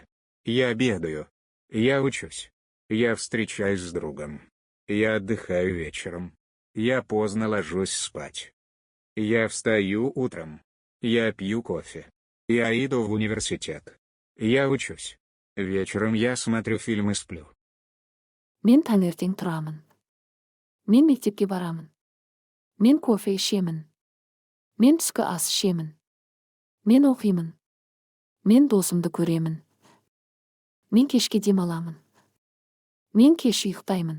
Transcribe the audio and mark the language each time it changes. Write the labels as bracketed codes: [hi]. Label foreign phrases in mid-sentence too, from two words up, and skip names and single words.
[ru] Я обедаю. Я учусь. Я встречаюсь с другом. Я отдыхаю вечером. Я поздно ложусь спать. Я встаю утром. Я пью кофе. Я иду в университет. Я учусь. Вечером я смотрю фильм и сплю. [kk] Мен таңертең тұрамын. Мен мектепке барамын. Мен кофе ішемін. Мен түскі ас ішемін. Мен оқимын. Мен досымды көремін. Мен кешке демаламын. Мен кеш ұйықтаймын.